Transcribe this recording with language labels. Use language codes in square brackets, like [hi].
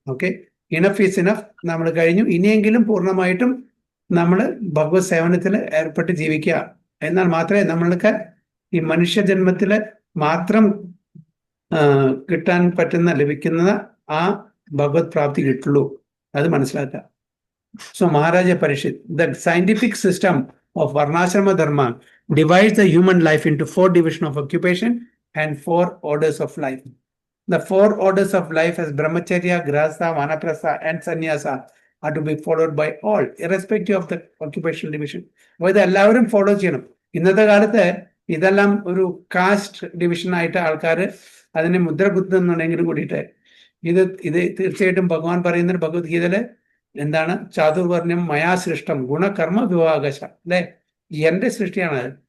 [ml] Okay, [en] enough is enough, [ml] നമ്മൾ കഴിഞ്ഞു, ഇനിയെങ്കിലും പൂർണ്ണമായിട്ടും നമ്മൾ ഭഗവത് സേവനത്തിൽ ഏർപ്പെട്ട് ജീവിക്കുക. എന്നാൽ മാത്രമേ നമ്മൾക്ക് ഈ മനുഷ്യജന്മത്തിൽ മാത്രം കിട്ടാൻ പറ്റുന്ന ലഭിക്കുന്ന ആ ഭഗവത് പ്രാപ്തി കിട്ടുള്ളൂ. അത് മനസ്സിലാക്കുക. [en] So Maharaja Parikshit, the scientific system of Varnashrama Dharma divides the human life into 4 divisions of occupation and 4 orders of life. The 4 orders of life as Brahmacharya, Grahastha, Vanaprastha and Sannyasa are to be followed by all, irrespective of the occupational division. [ml] അപ്പോൾ ഇതെല്ലാവരും follow ചെയ്യണം. ഇന്നത്തെ കാലത്ത് ഇതെല്ലാം ഒരു cast ഡിവിഷനായിട്ട് ആൾക്കാർ അതിനെ മുദ്ര കുത്തുന്നുണ്ടെങ്കിലും കൂടിയിട്ട് ഇത് തീർച്ചയായിട്ടും ഭഗവാൻ പറയുന്ന ഭഗവത്ഗീതയില് എന്താണ്? [sa] ചാതുർവർണ്ണ്യം മയാ സൃഷ്ടം ഗുണകർമ്മ വിഭാഗശ, [ml] അല്ലെ? എന്റെ സൃഷ്ടിയാണ്.